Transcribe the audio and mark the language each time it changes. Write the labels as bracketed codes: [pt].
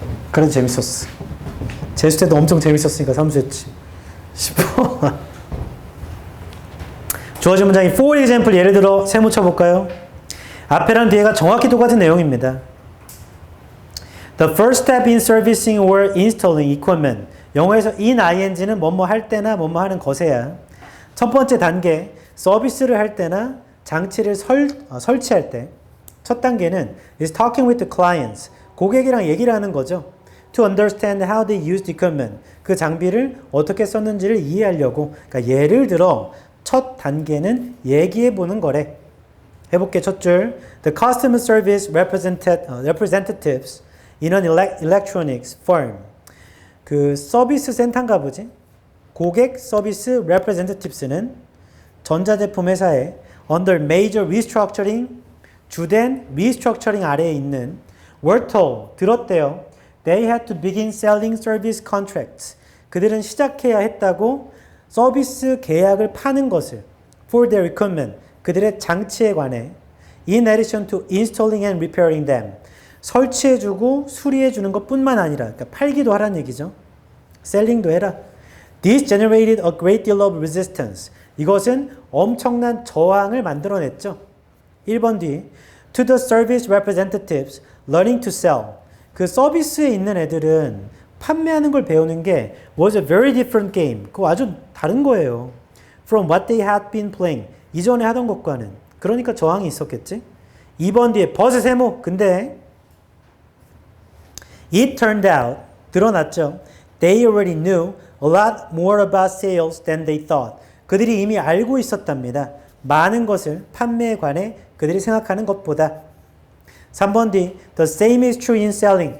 [ko] 그래도 재밌었어. 재수 때도 엄청 재밌었으니까 삼수했지. 10번. 주어진 문장이 [en] for example [ko] 예를 들어 세모 쳐볼까요? 앞에랑 뒤에가 정확히 똑같은 내용입니다. [en] The first step in servicing or installing equipment. [ko] 영어에서 in-ing는 뭐뭐 할 때나 뭐뭐 하는 것에야. 첫 번째 단계, 서비스를 할 때나 장치를 설치할 때. 첫 단계는 [en] is talking with the clients. [ko] 고객이랑 얘기를 하는 거죠. [en] To understand how they used equipment. [ko] 그 장비를 어떻게 썼는지를 이해하려고. 그러니까 예를 들어 첫 단계는 얘기해 보는 거래. 해볼게 첫 줄. [en] The customer service representatives in an electronics firm. [ko] 그 서비스 센터인가 보지? 고객 서비스 representatives는 전자제품 회사에 [en] under major restructuring [ko] 주된 restructuring 아래에 있는 [en] were told [ko] 들었대요. [en] They had to begin selling service contracts. [ko] 그들은 시작해야 했다고 서비스 계약을 파는 것을 [en] for their equipment [ko] 그들의 장치에 관해 [en] in addition to installing and repairing them [ko] 설치해주고 수리해주는 것뿐만 아니라 그러니까 팔기도 하라는 얘기죠. 셀링도 해라. [en] This generated a great deal of resistance. [ko] 이것은 엄청난 저항을 만들어냈죠. 1번 뒤 [en] To the service representatives learning to sell. [ko] 그 서비스에 있는 애들은 판매하는 걸 배우는 게 [en] was a very different game. [ko] 그거 아주 다른 거예요. [en] From what they had been playing. [ko] 이전에 하던 것과는. 그러니까 저항이 있었겠지. 2번 뒤에 버스 세모. 근데 [en] It turned out, [ko] 드러났죠. [en] They already knew a lot more about sales than they thought. [ko] 그들이 이미 알고 있었답니다. 많은 것을 판매에 관해 그들이 생각하는 것보다. 3번 뒤, [en] the same is true in selling.